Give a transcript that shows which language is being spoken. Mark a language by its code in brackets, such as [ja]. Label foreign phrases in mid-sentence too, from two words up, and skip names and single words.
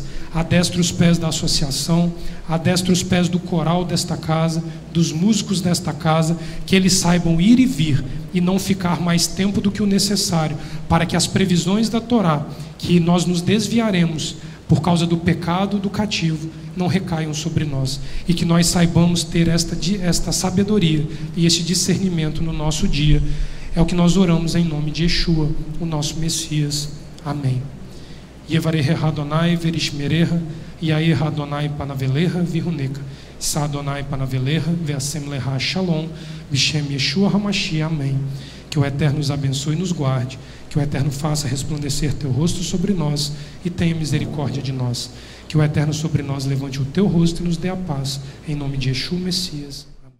[pt] Adestra os pés da associação, adestra os pés do coral desta casa, dos músicos desta casa, que eles saibam ir e vir e não ficar mais tempo do que o necessário, para que as previsões da Torá, que nós nos desviaremos por causa do pecado do cativo, não recaiam sobre nós, e que nós saibamos ter esta sabedoria e este discernimento no nosso dia. É o que nós oramos em nome de Yeshua, o nosso Messias. Amém. [he] יברכך אדוני וישמרך יאר אדוני פניו אליך ויחנך ישא אדוני פניו אליך וישם לך שלום בשם ישוע המשיח. [pt] Amém. Que o Eterno nos abençoe e nos guarde, que o Eterno faça resplandecer teu rosto sobre nós e tenha misericórdia de nós. Que o Eterno sobre nós levante o teu rosto e nos dê a paz, em nome de Yeshua Messias.